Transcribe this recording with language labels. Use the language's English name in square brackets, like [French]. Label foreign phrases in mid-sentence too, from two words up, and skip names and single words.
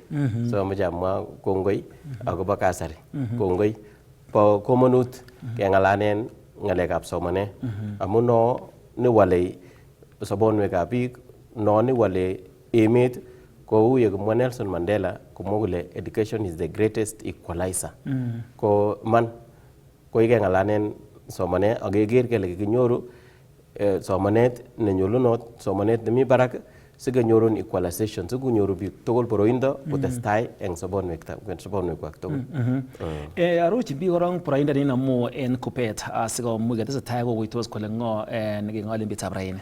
[Kalenjin] So ameche amwa kongoi akobo kasari. Kongoi bo komonut keng'alanen ng'alekab somanet amu no newale sobonwekab biik, no newale emet kou yekimwa Nelson Mandela komwa kole [English] education is the greatest equalizer. [Kalenjin] Ko man koi keng'alanen somanet ak keker kele kikinyoru somanet nenyolunot, somanet nemi barak sikenyorun equalization, sikonyoru biik tugul boroindo kotestai eng sobonwekwak tugul. Arochi biik korong boroindo neinamu en Kuppet sikomuch ketesetai kokuitos kole ng'o nekeng'ol en bitab raini.